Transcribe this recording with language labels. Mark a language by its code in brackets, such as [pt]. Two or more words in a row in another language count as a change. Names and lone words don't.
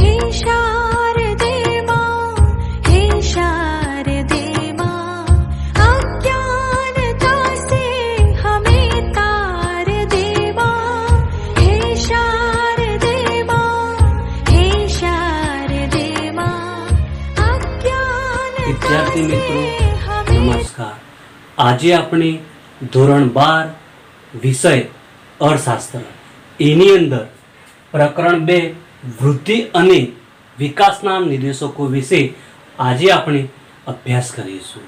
[hi] शारदे मां, हे शारदे मां, अज्ञानता से हमें तार दे मां, हे शारदे मां, हे शारदे मां, अज्ञानता विद्यार्थी से मित्रों नमस्कार। [gu] આજે આપણે ધોરણ 12 વિષય અર્થશાસ્ત્ર એની અંદર પ્રકરણ 2 વૃદ્ધિ અને વિકાસના નિર્દેશકો વિશે આજે આપણે અભ્યાસ કરીશું।